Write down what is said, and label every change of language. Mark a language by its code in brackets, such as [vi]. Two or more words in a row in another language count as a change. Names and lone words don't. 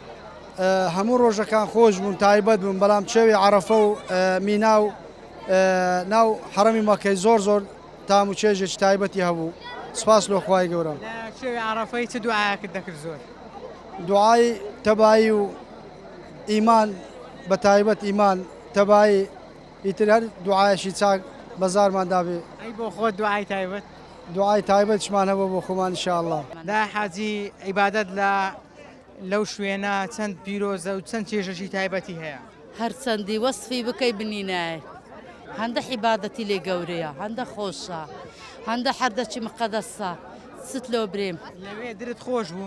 [ckb] هەموو ڕۆژەکان خۆش بوون تایبەت بوون بەڵام چێوی عەرەفە و مینا و ناو حرەمی مەکەی زۆر تام و چێژێکی تایبەتی هەبوو سپاس لۆ خوای گەورە لە شێوی عەرەفەی چ دوعایەکت دەکرد زۆر دوعای تەبایی و ئیمان بە تایبەت ئیمان تەبایی ئیتر هەر دوعایەکی چاک بەزارمان دابێ ئەی بۆ خۆت دوعای تایبەت دوعای تایبەتشمان هەبوو بۆ خۆمان [ar] ان شاء الله [ckb] دا حاجی عیبادەت لەو شوێنە چەند پیرۆزە و چەند چێژەشی تایبەتی هەیە هەرچەندی وەصفی بکەی بنینایە هەندە حیبادەتی لێ گەورەیە هەندە خۆشە هەندە حەردەچی مقەدەسە ست لۆ برێم لەوێ درت خۆش بوو